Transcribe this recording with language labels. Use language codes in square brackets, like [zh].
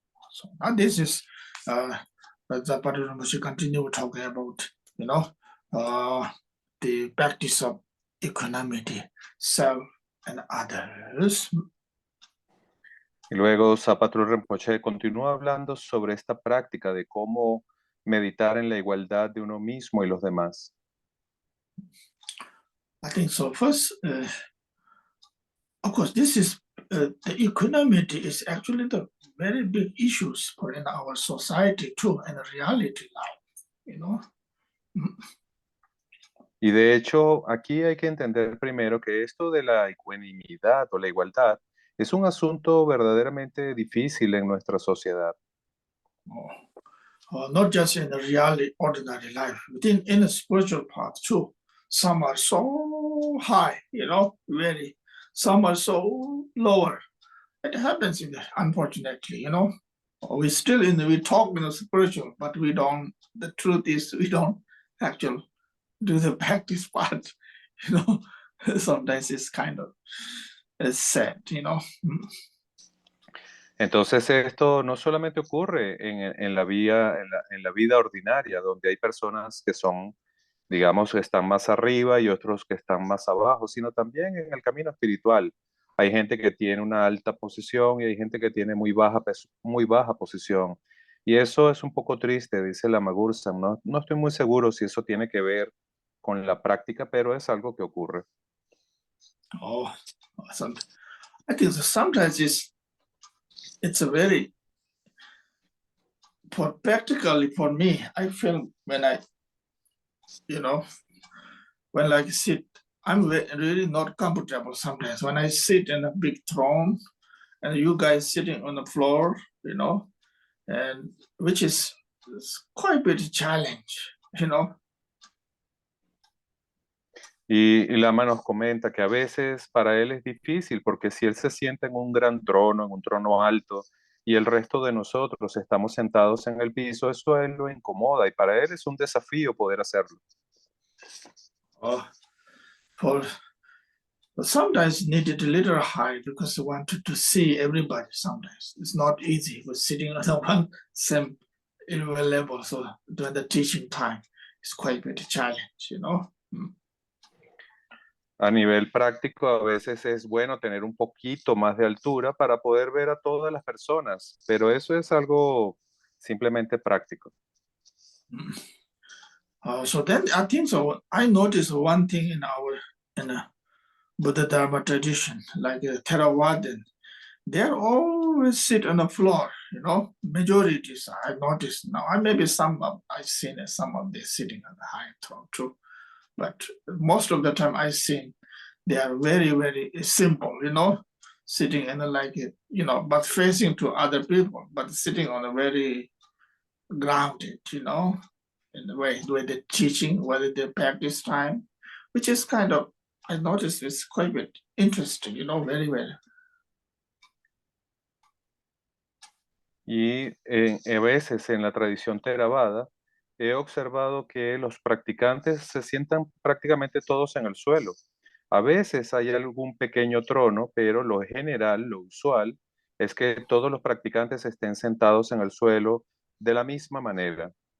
[en] So now this is the Zapata continue talking about, the practice of equanimity, self and others. [es] Y luego Zapato Rinpoche continúa hablando sobre esta práctica de cómo meditar en la igualdad de uno mismo y los demás. [en] I think so. First, of course, this is the equanimity is actually the very big issues for in our society too, and reality life, [es] Y de hecho, aquí hay que entender primero que esto de la ecuanimidad o la igualdad es un asunto verdaderamente difícil en nuestra sociedad. [en] not just in the reality, ordinary life, within in the spiritual path too. Some are so high, very. Some are so lower. It happens in the, unfortunately, we talk in the spiritual, but we don't. The truth is, we don't actually do the practice part. Sometimes it's kind of sad. [es] Entonces esto no solamente ocurre en la vida ordinaria, donde hay personas que son, digamos, que están más arriba y otros que están más abajo, sino también en el camino espiritual. Hay gente que tiene una alta posición y hay gente que tiene muy baja posición. Y eso es un poco triste, dice la Magursan. No estoy muy seguro si eso tiene que ver con la práctica, pero es algo que ocurre. [en] Oh, awesome. I think sometimes it's a very, practically for me, I feel when I, when I sit, I'm really not comfortable sometimes. When I sit in a big throne and you guys sitting on the floor, and which is quite a bit of challenge, [es] Y Lama nos comenta que a veces para él es difícil porque si él se sienta en un gran trono, en un trono alto, y el resto de nosotros estamos sentados en el piso, eso a él lo incomoda y para él es un desafío poder hacerlo. [en] But sometimes needed a little high because I wanted to see everybody sometimes. It's not easy with sitting on one same level. So during the teaching time, it's quite a bit of challenge, [es] A nivel práctico, a veces es bueno tener un poquito más de altura para poder ver a todas las personas, pero eso es algo simplemente práctico. [en] So then I think so. I noticed one thing in the Buddha Dharma tradition, like Theravada, they're always sit on the floor, majorities I noticed now. Maybe I've seen some of them sitting on the high throne too. But most of the time I've seen they are very, very simple, sitting in but facing to other people, but sitting on a very grounded, in the way they're teaching, whether they practice time, which is kind of, I noticed it's quite a bit interesting, very, very. [es] Y a veces en la tradición Theravada he observado que los practicantes se sientan prácticamente todos en el suelo. A veces hay algún pequeño trono, pero lo general, lo usual, es que todos los practicantes estén sentados en el suelo de la misma manera.